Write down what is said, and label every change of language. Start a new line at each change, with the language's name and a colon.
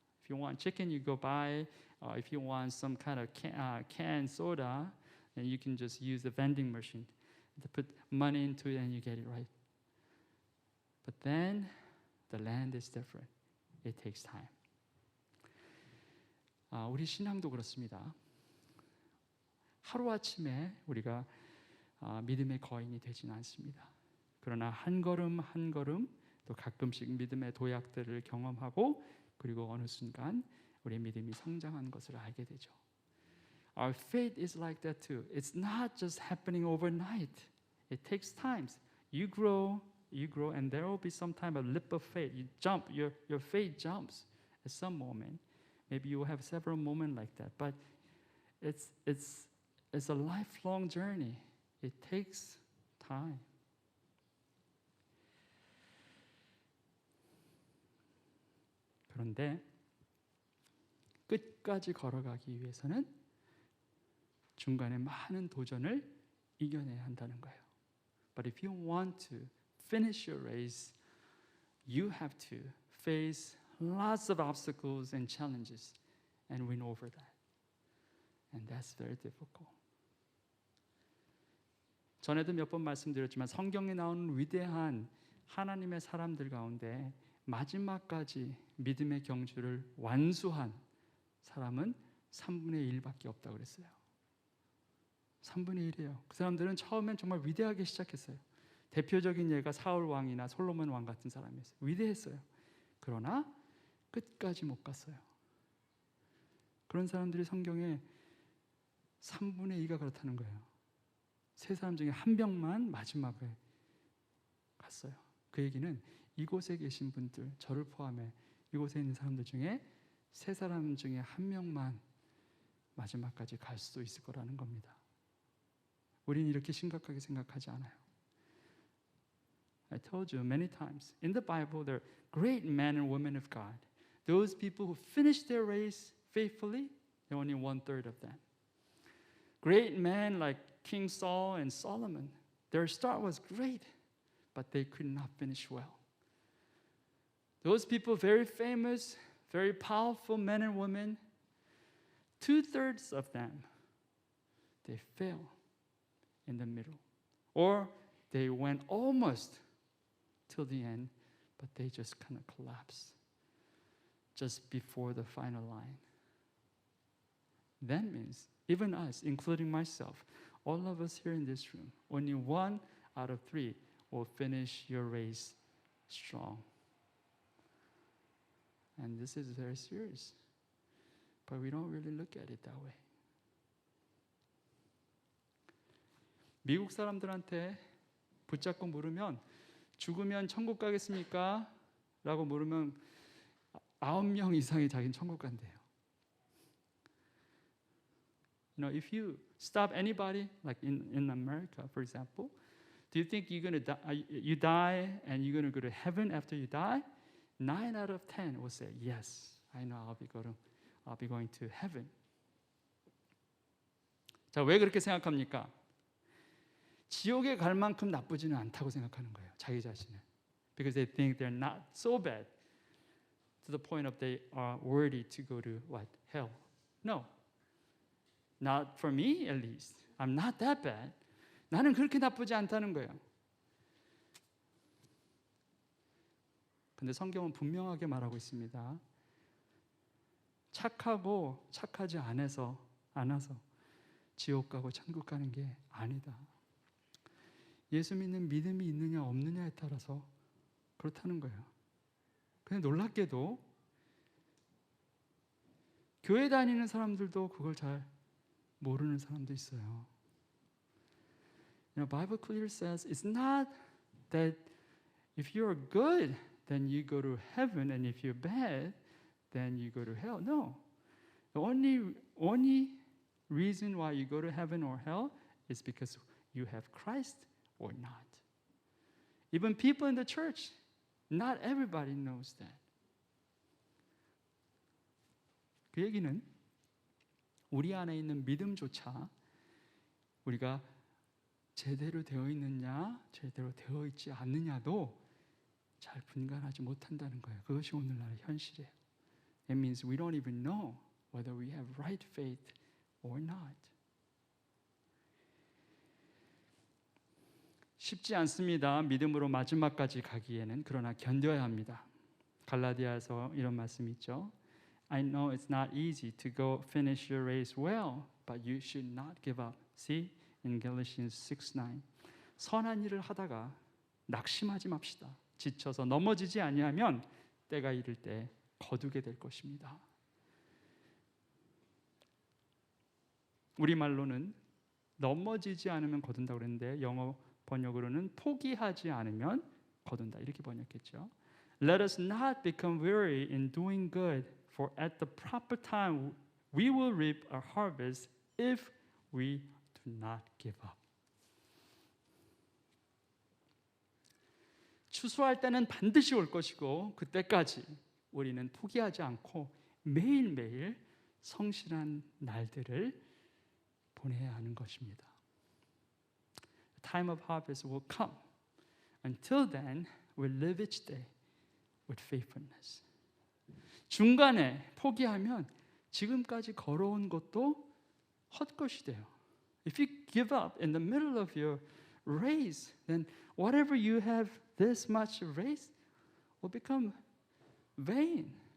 English: If you want chicken, you go buy. If you want some kind of canned soda, then you can just use the vending machine to put money into it, and you get it right. But then the land is different. It takes time.
Korean: 우리 신앙도 그렇습니다. 하루아침에 우리가 믿음의 거인이 되지는 않습니다. 그러나 한 걸음 한 걸음 또 가끔씩 믿음의 도약들을 경험하고 그리고 어느 순간 우리의 믿음이 성장한 것을 알게 되죠.
English: Our faith is like that too. It's not just happening overnight. It takes time. You grow, and there will be some time a leap of faith. You jump, your faith jumps at some moment. Maybe you will have several moments like that, but it's a lifelong journey. It takes time.
Korean: 그런데 끝까지 걸어가기 위해서는 중간에 많은 도전을 이겨내야 한다는 거예요.
English: But if you want to finish your race, you have to face lots of obstacles and challenges and win over that. And that's very difficult.
Korean: 전에도 몇 번 말씀드렸지만 성경에 나오는 위대한 하나님의 사람들 가운데 마지막까지 믿음의 경주를 완수한 사람은 3분의 1밖에 없다고 그랬어요. 3분의 1이에요. 그 사람들은 처음엔 정말 위대하게 시작했어요. 대표적인 예가 사울 왕이나 솔로몬 왕 같은 사람이었어요. 위대했어요. 그러나 끝까지 못 갔어요. 그런 사람들이 성경에 3분의 2가 그렇다는 거예요. 세 사람 중에 한 명만 마지막에 갔어요. 그 얘기는 이곳에 계신 분들, 저를 포함해 이곳에 있는 사람들 중에 세 사람 중에 한 명만 마지막까지 갈 수도 있을 거라는 겁니다. 우리는 이렇게 심각하게 생각하지 않아요.
English: I told you many times, in the Bible, there are great men and women of God. Those people who finished their race faithfully, they're only 1/3 of them. Great men like King Saul and Solomon, their start was great, but they could not finish well. Those people, very famous, very powerful men and women, 2/3 of them, they fail in the middle. Or they went almost till the end, but they just kind of collapsed just before the final line. That means, even us, including myself, all of us here in this room, only 1 out of 3 will finish your race strong. And this is very serious. But we don't really look at it that way.
Korean: 미국 사람들한테 붙잡고 물으면 죽으면 천국 가겠습니까? 라고 물으면 9명 이상이 자기는 천국 간대요.
English: You know, if you stop anybody, like in America, for example, do you think you're going to die, you die and you're going to go to heaven after you die? 9 out of 10 will say, yes, I know I'll be going to heaven.
Korean: 자, 왜 그렇게 생각합니까? 지옥에 갈 만큼 나쁘지는 않다고 생각하는 거예요, 자기 자신을.
English: Because they think they're not so bad to the point of they are worthy to go to what? Hell. No. Not for me, at least. I'm not that bad.
Korean: 나는 그렇게 나쁘지 않다는 거예요. 근데 성경은 분명하게 말하고 있습니다. 착하고 착하지 않아서 지옥 가고 천국 가는 게 아니다. 예수 믿는 믿음이 있느냐 없느냐에 따라서 그렇다는 거예요. 근데 놀랍게도 교회 다니는 사람들도 그걸 잘 모르는 사람도 있어요.
English: You know, Bible clearly says it's not that if you're good, then you go to heaven, and if you're bad, then you go to hell. No. The only reason why you go to heaven or hell is because you have Christ or not. Even people in the church, not everybody knows that.
Korean: 그 얘기는 우리 안에 있는 믿음조차 우리가 제대로 되어 있느냐, 제대로 되어 있지 않느냐도 잘 분간하지 못한다는 거예요. 그것이 오늘날의 현실이에요.
English: It means we don't even know whether we have right faith or not.
Korean: 쉽지 않습니다. 믿음으로 마지막까지 가기에는. 그러나 견뎌야 합니다. 갈라디아에서 이런 말씀이 있죠.
English: I know it's not easy to go finish your race well, but you should not give up. See in Galatians 6:9.
Korean: 선한 일을 하다가 낙심하지 맙시다. 지쳐서 넘어지지 아니하면 때가 이를 때 거두게 될 것입니다. 우리말로는 넘어지지 않으면 거둔다고 그랬는데 영어 번역으로는 포기하지 않으면 거둔다 이렇게 번역했죠.
English: Let us not become weary in doing good, for at the proper time we will reap a harvest if we do not give up.
Korean: 추수할 때는 반드시 올 것이고 그때까지 우리는 포기하지 않고 매일매일 성실한 날들을 보내야 하는 것입니다.
English: The time of harvest will come. Until then, we live each day with faithfulness.
Korean: 중간에 포기하면 지금까지 걸어온 것도 헛것이 돼요.
English: If you give up in the middle of your race, then whatever you have this much race will become vain.